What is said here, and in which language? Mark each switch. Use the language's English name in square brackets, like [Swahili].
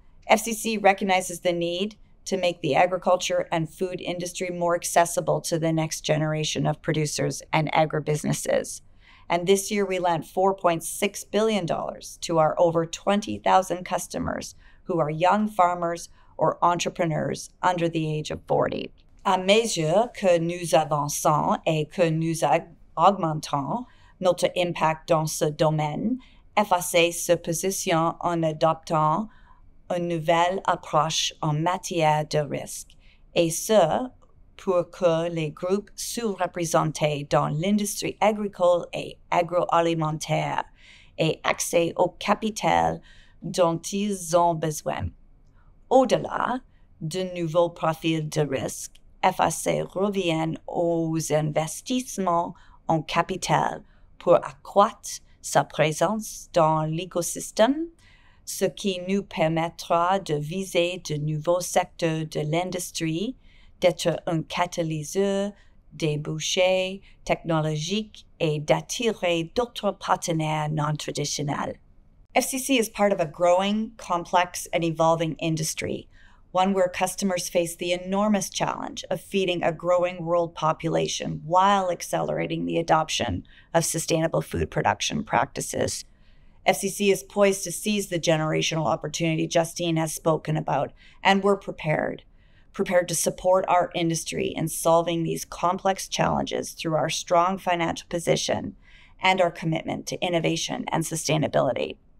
[English] FCC recognizes the need to make the agriculture and food industry more accessible to the next generation of producers and agribusinesses. And this year, we lent $4.6 billion to our over 20,000 customers who are young farmers or entrepreneurs under the age of 40. [French] À mesure que nous avançons et que nous augmentons notre impact dans ce domaine, FAC se positionne en adoptant une nouvelle approche en matière de risque, et ce, pour que les groupes sous-représentés dans l'industrie agricole et agroalimentaire aient accès au capital dont ils ont besoin. Au-delà de nouveaux profils de risque, FAC revient aux investissements en capital pour accroître sa présence dans l'écosystème, ce qui nous permettra de viser de nouveaux secteurs de l'industrie, d'être un catalyseur des débouchés technologiques et d'attirer d'autres partenaires non traditionnels. [English] FCC is part of a growing, complex, and evolving industry, one where customers face the enormous challenge of feeding a growing world population while accelerating the adoption of sustainable food production practices. FCC is poised to seize the generational opportunity Justine has spoken about, and we're prepared to support our industry in solving these complex challenges through our strong financial position and our commitment to innovation and sustainability.